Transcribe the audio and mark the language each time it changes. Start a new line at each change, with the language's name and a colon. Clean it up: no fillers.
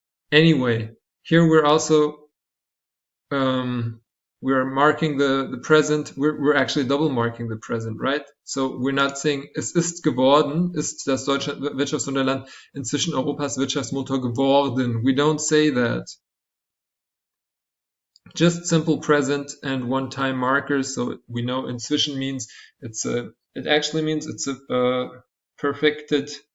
English: Anyway, here we're also we're marking the present. We're actually double marking the present, right? So we're not saying
German: es ist geworden, ist das Deutschland Wirtschaftswunderland inzwischen Europas Wirtschaftsmotor geworden.
English: We don't say that. Just simple present and one-time markers. So we know inzwischen means it actually means it's a perfected.